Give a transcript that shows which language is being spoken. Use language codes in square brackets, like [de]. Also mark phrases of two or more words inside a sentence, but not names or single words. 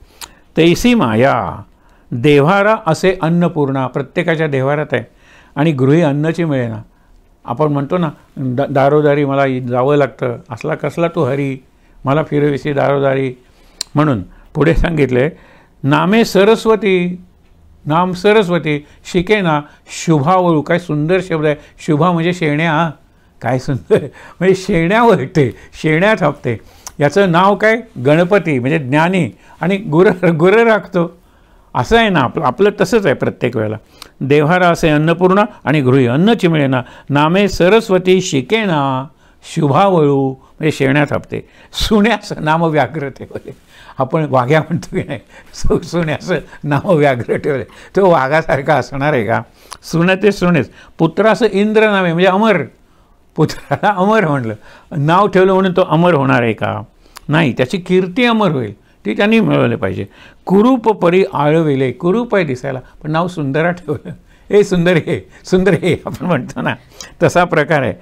[mr] तैसी माया देव्हारा असे अन्नपूर्णा, प्रत्येकाच्या देव्हारात आहे, आणि गृही अन्नाची मिळेना. आपण म्हणतो ना दारोदारी मला जावं लागतं, असला कसला तू हरी, मला फिरविसी दारोदारी. म्हणून पुढे सांगितले, नामे सरस्वती, नाम सरस्वती, शिकेना शुभावळू. काय सुंदर शब्द आहे, शुभा म्हणजे शेण्या, काय सुंदर, म्हणजे शेण्या वळते, शेण्या थापते. याचं नाव काय, गणपती म्हणजे ज्ञानी, आणि गुरं राखतो. असं आहे ना आपलं तसंच आहे प्रत्येक वेळेला. देव्हारा असे अन्नपूर्णा आणि गृही अन्नची मिळेना. नामे सरस्वती शिकेना शुभावळू म्हणजे शेण्या थापते. सुण्याचं नाम व्याघ्र ठेवले. आपण वाघ्या म्हणतो की नाही, सुण्याचं नाव व्याघ्र ठेवले. तो वाघासारखा असणार आहे का. सुने ते सुनेच. पुत्राचं इंद्र नावे म्हणजे अमर, पुत्राला अमर म्हणलं, नाव ठेवलं म्हणून तो अमर होणार आहे का, नाही. त्याची कीर्ती अमर होईल, ती त्यांनी मिळवले पाहिजे. कुरूप परी आळविले, कुरूप आहे दिसायला पण नाव सुंदरा ठेवलं, हे सुंदर, हे सुंदर, हे आपण म्हणतो ना, तसा प्रकार आहे.